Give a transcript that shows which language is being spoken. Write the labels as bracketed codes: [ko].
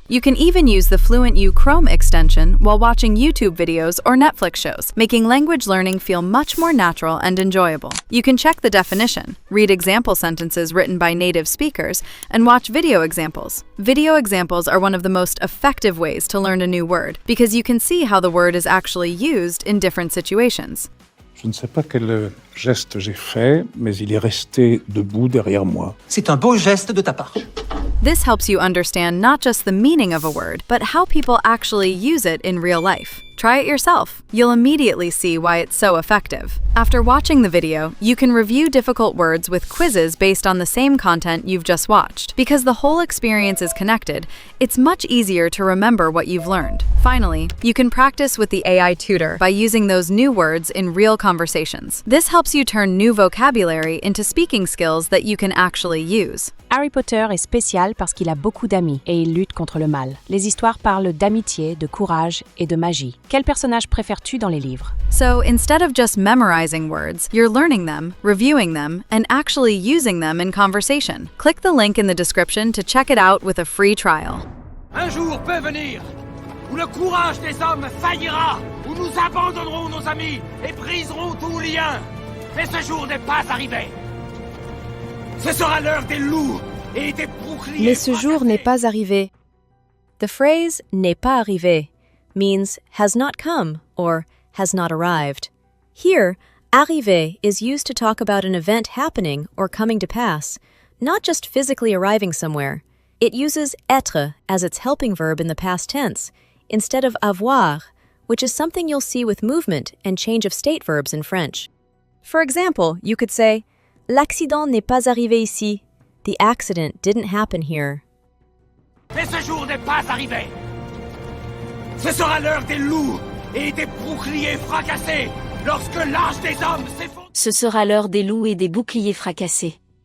[en] You can even use the FluentU Chrome extension while watching YouTube videos or Netflix shows, making language learning feel much more natural and enjoyable. You can check the definition, read example sentences written by native speakers, and watch video examples. Video examples are one of the most effective ways to learn a new word because you can see how the word is actually used in different situations. [fr] Je ne sais pas quel geste j'ai fait, mais il est resté debout derrière moi. C'est un beau geste de ta part. [en] This helps you understand not just the meaning of a word, but how people actually use it in real life. Try it yourself. You'll immediately see why it's so effective. After watching the video, you can review difficult words with quizzes based on the same content you've just watched. Because the whole experience is connected, it's much easier to remember what you've learned. Finally, you can practice with the AI tutor by using those new words in real conversations. This helps you turn new vocabulary into speaking skills that you can actually use. [fr] Harry Potter est spécial parce qu'il a beaucoup d'amis et il lutte contre le mal. Les histoires parlent d'amitié, de courage et de magie. Quel personnage préfères-tu dans les livres? [en] So instead of just memorizing words, you're learning them, reviewing them, and actually using them in conversation. Click the link in the description to check it out with a free trial. [fr] Un jour peut venir où le courage des hommes faillira, où nous abandonnerons nos amis et briserons tout lien. Mais ce jour n'est pas arrivé. Ce sera l'heure des loups et des boucliers. Mais ce jour n'est pas arrivé. [en] The phrase n'est pas arrivé means has not come or has not arrived. Here, arriver is used to talk about an event happening or coming to pass, not just physically arriving somewhere. It uses être as its helping verb in the past tense, instead of avoir, which is something you'll see with movement and change of state verbs in French. For example, you could say, [fr] L'accident n'est pas arrivé ici. [en] The accident didn't happen here. [fr] Mais ce jour n'est pas arrivé. Ce sera l'heure des loups et des boucliers fracassés lorsque l'âge des hommes s'effondre. Ce sera l'heure des loups et des boucliers fracassés.